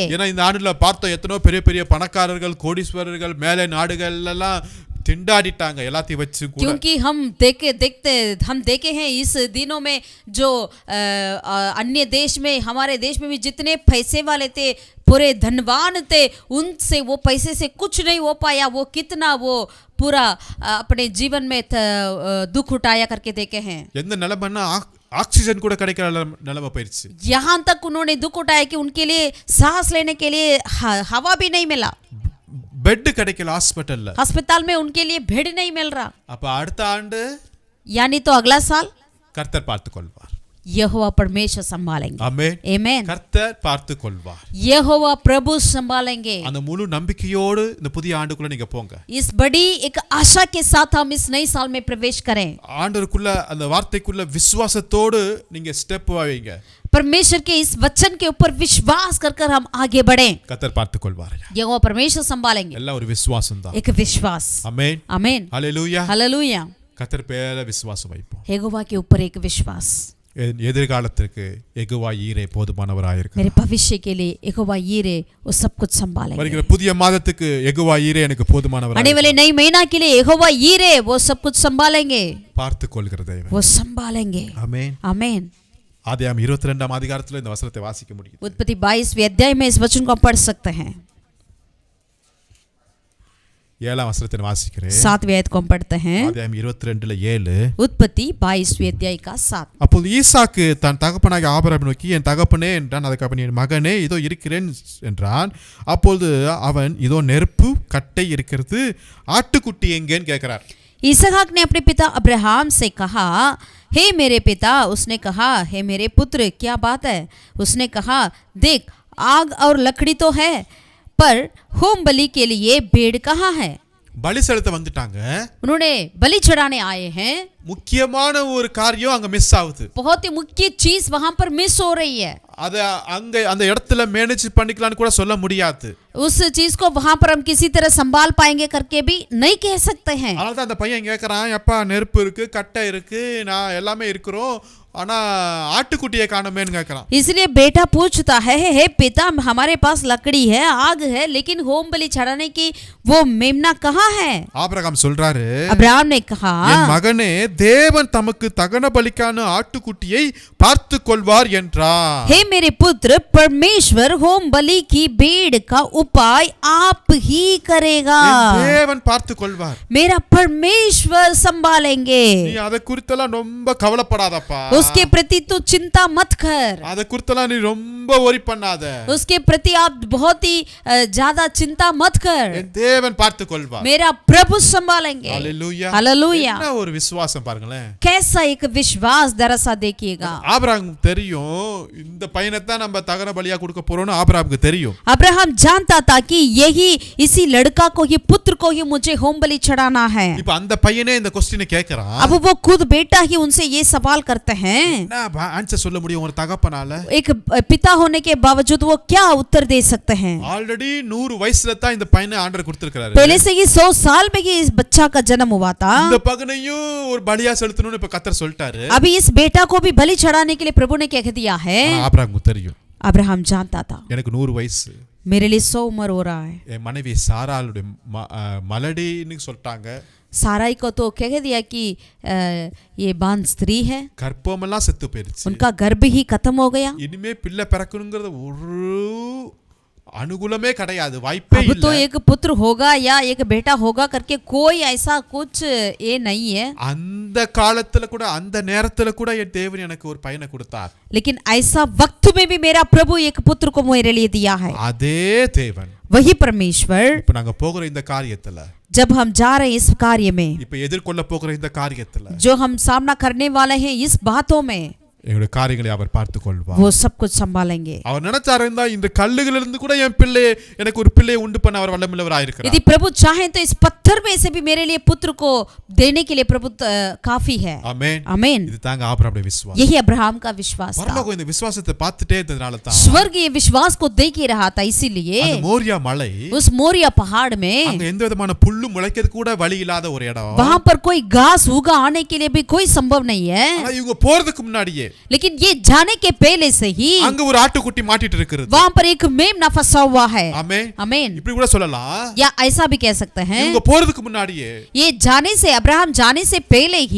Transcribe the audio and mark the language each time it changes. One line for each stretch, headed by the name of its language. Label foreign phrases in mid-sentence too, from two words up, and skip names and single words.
Tamil: ஏன்னா இந்த ஆண்டுல பார்த்தோம் எத்தனை பெரிய பெரிய பணக்காரர்கள் கோடீஸ்வரர்கள் மேலே நாடுகள் எல்லாம் திண்டாடிட்டாங்க எல்லாத்தையும் வச்சு கூட.
Hindi: क्योंकि हम देखे हैं इस दिनों में जो अन्य देश में हमारे देश में भी जितने पैसे वाले थे पूरे धनवान थे उनसे वो पैसे से कुछ नहीं हो पाया। वो कितना वो पूरा अपने जीवन में दुख उठाया करके देखे हैं।
Tamil: எந்த நிலைமைன்னா ஆக்சிஜன் கூட கிடைக்கிற நிலைமை போயிருச்சு.
Hindi: यहाँ तक उन्होंने दुख उठाया कि उनके लिए सांस लेने के लिए हवा भी नहीं मिला।
Tamil: பெட் கிடைக்கல ஹாஸ்பிடல்ல.
Hindi: अस्पताल में उनके लिए बेड नहीं मिल रहा।
Tamil: அப்ப அடுத்த ஆண்டு
Hindi: यानी तो अगला साल
Tamil: கர்த்தர் பார்த்து கொள்வார்.
Hindi: यहोवा परमेश्वर संभालेंगे।
Tamil: ஆமென்.
Hindi: आमेन।
Tamil: கர்த்தர் பார்த்து கொள்வார்.
Hindi: यहोवा प्रभु संभालेंगे।
Tamil: அந்த முழு நம்பிக்கையோடு இந்த புதிய ஆண்டுக்குள்ள நீங்க போங்க.
Hindi: इस बड़ी एक आशा के साथ हम इस नए साल में प्रवेश करें।
Tamil: ஆண்டவருக்குள்ள அந்த வார்த்தைக்குள்ள விசுவாசத்தோடு நீங்க ஸ்டெப் வைங்க.
Hindi: परमेश्वर के इस वचन के ऊपर विश्वास कर हम आगे बढ़ें।
Tamil: கர்த்தர் பார்த்து கொள்வார்.
Hindi: यहोवा परमेश्वर संभालेंगे।
Tamil: எல்லாம் ஒரு விசுவாசம் தான்.
Hindi: एक विश्वास।
Tamil: ஆமென்.
Hindi: आमेन।
Tamil: ஹalleluya.
Hindi: हालेलुया।
Tamil: கர்த்தர் பேர விசுவாசம் வைப்போம்.
Hindi: यहोवा के ऊपर एक विश्वास।
Tamil: எதிர்காலத்திற்கு யெகோவா ஈரே போதுமானவராய் இருக்கிறார்.
Hindi: मेरे भविष्य के लिए यहोवा यीरे वो सब कुछ संभालेंगे।
Tamil: வருகிற புதிய மாதத்துக்கு யெகோவா ஈரே எனக்கு போதுமானவராய்
Hindi: आने वाले नई महीना के लिए यहोवा यीरे वो सब कुछ संभालेंगे।
Tamil: பார்த்து கொள்கிற தேவன்.
Hindi: वो संभालेंगे।
Tamil: ஆமென்.
Hindi: आमेन।
Tamil: ஆதியாகமம் 22ஆம் அதிகாரத்துல இந்த வசனத்தை வாசிக்க முடியும்.
Hindi: उत्पत्ति 22वें अध्याय में इस वचन को आप पढ़ सकते हैं.
Tamil: 7ஆம் வசனத்தை வாசிக்கிறேன்.
Hindi: 7वें आयत को हम पढ़ते हैं.
Tamil: ஆதியாகமம் 22ல 7.
Hindi: उत्पत्ति 22वें अध्याय का 7.
Tamil: அப்போது ஈசாக்கு தன் தகப்பனாகிய ஆபிரகாமை நோக்கி, என் தகப்பனே என்றான். அதுக்கு என் மகனே இதோ இருக்கிறேன் என்றான். அப்பொழுது அவன், இதோ நெருப்பு கட்டை இருக்கிறது, ஆட்டுக்குட்டி எங்கேன்னு கேட்கிறார்.
Hindi: इसहाक ने अपने पिता अब्राहम से कहा, हे मेरे पिता. उसने कहा, हे मेरे पुत्र, क्या बात है? उसने कहा, देख आग और लकड़ी तो है, पर होम बलि के लिए भेड़ कहाँ है?
Tamil: பலி செலுத்த வந்துட்டாங்க.
Hindi: उन्होंने बलि चढ़ाने आए हैं.
Tamil: முக்கியமான ஒரு காரியம் அங்க மிஸ் ஆகுது.
Hindi: बहुत ही मुख्य चीज वहां पर मिस हो रही है.
Tamil: அத அங்க அந்த இடத்துல மேனேஜ் பண்ணிக்கலாம்னு கூட சொல்ல முடியாது.
Hindi: उस चीज को वहां पर हम किसी तरह संभाल पाएंगे करके भी नहीं कह सकते हैं.
Tamil: அதனால தான் அந்த பையன் கேக்குறான், எப்பா நெருப்பு இருக்கு, கட்டை இருக்கு, நான் எல்லாமே இருக்கிறோம், ஆனா ஆட்டுக்குட்டியை காணோமேன்னு கேக்குறான்.
Hindi: इसलिए बेटा पूछता है, हे पिता, हमारे पास लकड़ी है, आग है, लेकिन होम बलि चढ़ाने की वो मेमना कहाँ है?
Tamil: ஆபிரகாம் சொல்றாரு,
Hindi: अब्राहम ने कहा,
Tamil: என் மகனே, தேவன் தமக்கு தகன பலிக்கான ஆட்டுக்குட்டியை பார்த்து கொள்வார் என்றார்.
Hindi: हे मेरे पुत्र, परमेश्वर होम बलि की भेड़ का उपाय आप ही करेगा.
Tamil: தேவன் பார்த்து கொள்வார்.
Hindi: मेरा परमेश्वर संभालेंगे.
Tamil: நீ அதை குறித்தெல்லாம் ரொம்ப கவலைப்படாதப்பா.
Hindi: उसके प्रति तो चिंता मत कर.
Tamil: அதை குறித்தெல்லாம் நீ ரொம்ப worry பண்ணாத.
Hindi: उसके प्रति आप बहुत ही ज्यादा चिंता मत कर.
Tamil: என் தேவன் பார்த்து கொள்வார்.
Hindi: मेरा प्रभु संभालेंगे. हालेलुया. हालेलुया.
Tamil: என்ன ஒரு விசுவாசம் பாருங்களேன்.
Hindi: कैसा एक विश्वास दरअसल देखिएगा.
Tamil: ஆபிரகாம் தெரியும், இந்த பையனை தான் நம்ம தகன பலியா கொடுக்க போறோம்னு ஆபிரகாமுக்கு தெரியும்.
Hindi: अब्राहम जानता था कि यही इसी लड़का को, ये पुत्र को ही मुझे होम बलि चढ़ाना है.
Tamil: இப்ப அந்த பையனே இந்த क्वेश्चन கேக்குறான்.
Hindi: अब वो खुद बेटा ही उनसे ये सवाल करते हैं.
Tamil: என்ன ஆன்சர் சொல்ல முடியும் ஒரு தகப்பனால?
Hindi: एक पिता होने के बावजूद वो क्या उत्तर दे सकते हैं?
Tamil: ஆல்ரெடி 100 வயசுல தான் இந்த பையனை ஆண்டவர் கொடுத்திருக்காரு.
Hindi: पहले से ही 100 साल में ही इस बच्चा का जन्म हुआ था.
Tamil: இந்த பகனையும் ஒரு பலியா செலுத்தணும்னு இப்ப கர்த்தர் சொல்லிட்டாரு.
Hindi: अभी इस बेटा को भी बलि चढ़ाने के लिए प्रभु ने कह दिया है.
Tamil: ஆபிரகாமுக்கு தெரியும்.
Hindi: अब्राहम जानता था,
Tamil: எனக்கு 100 वयசு,
Hindi: मेरे लिए 100 उम्र हो रहा है.
Tamil: என் மனைவி சாராளுடைய மலடின்னு சொல்லிட்டாங்க.
Hindi: साराई को तो कह दिया कि ये बांध स्त्री है.
Tamil: கர்ப்பமெல்லாம் செத்து போயிருச்சு.
Hindi: उनका गर्भ ही खत्म हो गया.
Tamil: இனிமே பிள்ளை பிறக்கணுங்கிறது ஒரு अनुकूलமே கிடையாது, வாய்ப்பே
Hindi: अब तो
Tamil: இல்ல.
Hindi: एक पुत्र होगा या एक बेटा होगा करके कोई ऐसा कुछ ये नहीं है.
Tamil: அந்த காலத்துல கூட அந்த நேரத்துல கூட என் தேவன் எனக்கு ஒரு பையனை கொடுத்தார்.
Hindi: लेकिन ऐसा वक्त में भी मेरा प्रभु एक पुत्र को मेरे लिए दिया है.
Tamil: அதே தேவன்
Hindi: वही परमेश्वर
Tamil: இப்ப நாங்க போகிற இந்த காரியத்துல,
Hindi: जब हम जा रहे हैं इस कार्य में,
Tamil: இப்ப எதிர்கொள்ள போகிற இந்த காரியத்துல,
Hindi: जो हम सामना करने वाले हैं इस बातों में,
Tamil: எங்களுடைய காரியங்களை அவர் பார்த்து கொள்வார்.
Hindi: वो सब कुछ संभालेंगे.
Tamil: அவர் நினைச்சாரு இருந்தா இந்த கல்லுகளிலிருந்து இருந்து கூட என் பிள்ளை, எனக்கு ஒரு பிள்ளையை உண்டு பண்ண அவர் வல்லமையுள்ளவராய் இருக்கிறார்.
Hindi: यदि प्रभु चाहे तो इस पत्थर में से भी मेरे लिए पुत्र को देने के लिए प्रभु काफी है.
Tamil: ஆமென்.
Hindi: आमीन.
Tamil: இது தாங்க ஆபிரகாமுடைய விசுவாசம்.
Hindi: यही अब्राहम का विश्वास था.
Tamil: பரலோகம் இந்த விசுவாசத்தை பார்த்துட்டே இருந்ததனால தான்
Hindi: स्वर्ग ये विश्वास को देख ही रहा था. इसीलिए
Tamil: அந்த மோரியா மலை,
Hindi: उस मोरिया पहाड़ में
Tamil: அங்க எந்த விதமான புல்லு முளைக்கிறது கூட வழி இல்லாத ஒரு இடம்.
Hindi: वहां पर कोई घास उगा आने के लिए भी कोई संभव नहीं है.
Tamil: ஆனா இவங்க போறதுக்கு முன்னாடியே
Hindi: लेकिन ये जाने के पहले से ही
Tamil: அங்க ஒரு ஆட்டுக்குட்டி மாட்டிட்டு இருக்குது.
Hindi: वहां पर एक मेमना फंसा हुआ है.
Tamil: ஆமென்.
Hindi: आमीन.
Tamil: இப்படி கூட சொல்லலாம்,
Hindi: या ऐसा भी कह सकते हैं,
Tamil: இவங்க போறதுக்கு முன்னாடியே
Hindi: ये जाने से, अब्राहम जाने से पहले ही